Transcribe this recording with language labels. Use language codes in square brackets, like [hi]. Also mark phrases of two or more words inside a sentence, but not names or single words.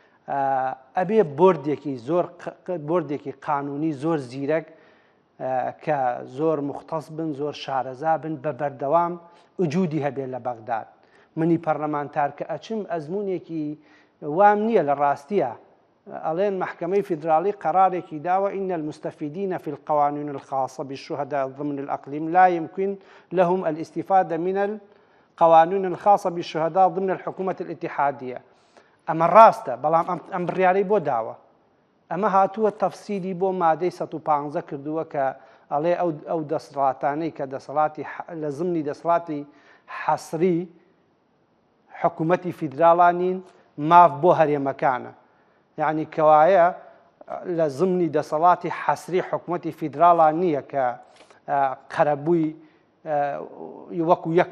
[ckb] ئەبێ بۆردێکی قانونی زۆر زیرەک کە زۆر مختص بن زۆر شارەزا بن بە بەردەوام وجودی هەبێت لە بەغداد. منی پەرلەمانتار کە ئەچم ئەزمونێکی وام نییە لە ڕاستیە ئەڵێن محکمەی فیدرالی قرارێکی داوە [ar] إن المستفيدين في القوانين الخاصة بالشهداء ضمن الأقليم لا يمكن لهم الاستفادة من القوانين الخاصة بالشهداء ضمن الحكومة الاتحادية. [ckb] ئەمە ڕاستە بەڵام ئەم بڕیارەی بۆ داوە ئەمە هاتووە تەفسیری بۆ مادەی 115 کردووە کە ئەڵێ ئەو دەسەڵاتانەی کە دەسەڵاتی لە زمنی دەسەڵاتی حەسری حکوومەتی فیدراڵانین ماف بۆ هەرێمەکانە یعنی کەوایە لە زمنی دەسەڵاتی حەسری حکوومەتی فیدراڵان نییە کە قەرەبووی وەکو یەک